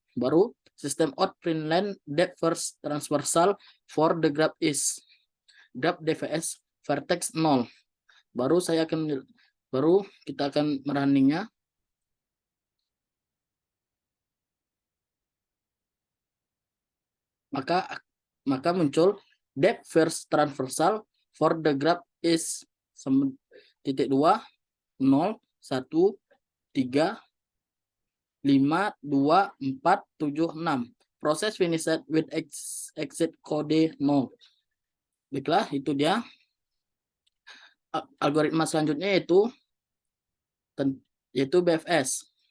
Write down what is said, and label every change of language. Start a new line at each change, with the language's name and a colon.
English: Baru system out print line depth first transversal for the graph is graph dvs vertex 0.
Indonesian: Baru kita akan merunningnya.
English: Maka muncul depth first transversal for the graph is titik 2 0 1 3 5 2 4 7 6. Proses finished with exit code 0.
Indonesian: Baiklah, itu dia. Algoritma selanjutnya yaitu BFS.